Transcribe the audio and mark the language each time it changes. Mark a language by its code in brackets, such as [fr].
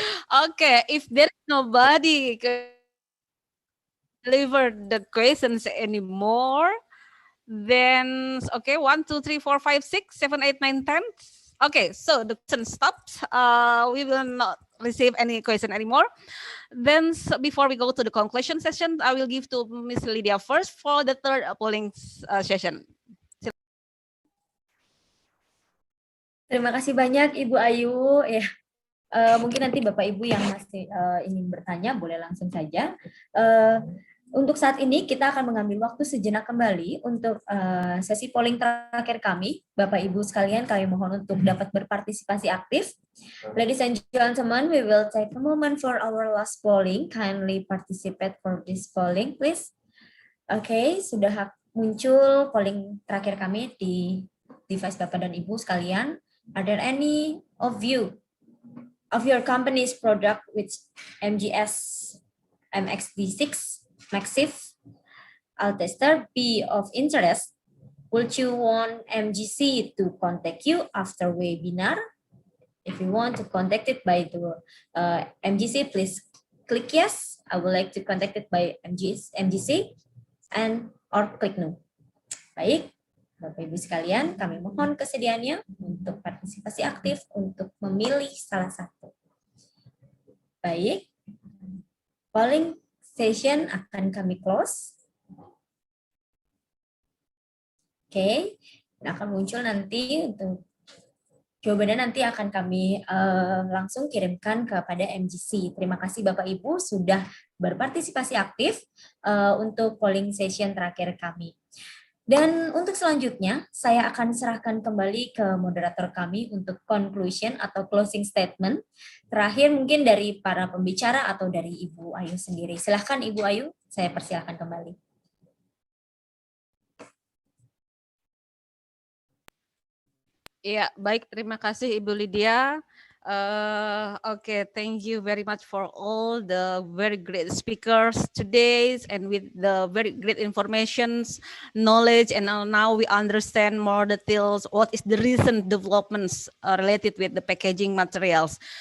[en] Okay, if there is nobody deliver the questions anymore, then okay, 1, 2, 3, 4, 5, 6, 7, 8, 9, 10. Okay, so the question stops. We will not receive any question anymore. Then before we go to the conclusion session, I will give to Miss Lydia first for the third polling session. [id] Terima kasih banyak Ibu Ayu. Ya, mungkin nanti Bapak Ibu yang masih ingin bertanya boleh langsung saja. Untuk saat ini kita akan mengambil waktu sejenak kembali untuk sesi polling terakhir kami. Bapak Ibu sekalian, kami mohon untuk dapat berpartisipasi aktif. [en] Ladies and gentlemen, we will take a moment for our last polling. Kindly participate for this polling, please. [id] Oke, sudah muncul polling terakhir kami di device Bapak dan Ibu sekalian. [en] Are there any of you of your company's product which MGS MXD6 Maxif Altester be of interest? Would you want MGC to contact you after webinar? If you want to contact it by the MGC, please click yes. I would like to contact it by MGC and or click no. [id] Baik, Bapak Ibu sekalian, kami mohon kesediaannya untuk partisipasi aktif untuk memilih salah satu. Baik, polling session akan kami close. Oke, akan muncul nanti untuk jawabannya nanti akan kami langsung kirimkan kepada MGC. Terima kasih Bapak Ibu sudah berpartisipasi aktif untuk polling session terakhir kami. Dan untuk selanjutnya, saya akan serahkan kembali ke moderator kami untuk conclusion atau closing statement. Terakhir mungkin dari para pembicara atau dari Ibu Ayu sendiri. Silahkan Ibu Ayu, saya persilahkan kembali. Iya, baik. Terima kasih Ibu Lydia. [en] Okay, thank you very much for all the very great speakers today and with the very great informations, knowledge, and now we understand more details. What is the recent developments related with the packaging materials?